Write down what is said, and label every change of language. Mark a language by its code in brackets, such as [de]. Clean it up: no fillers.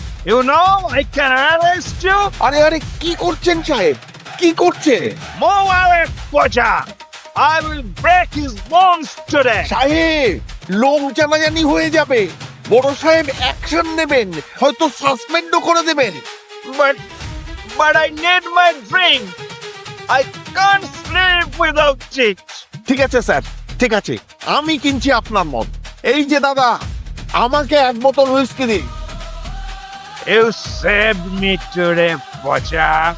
[en] You know I can arrest you. [bn] আরে আরে, কি করছেন সাহেব? কি করছে [en] Move away, Pocha. I will break his bones today. [bn] সাহেব? লোক জানাজানি হয়ে যাবে। বড় সাহেব অ্যাকশন নেবেন, হয়তো সাসপেন্ডও করে দেবেন। [en] But I need my drink. I can't sleep without it. [bn] ঠিক আছে স্যার, ঠিক আছে, আমি কিনছি আপনার মদ। এই যে দাদা, আমাকে 1 বোতল হুইস্কি দিন। [en] You saved me today, Pocha.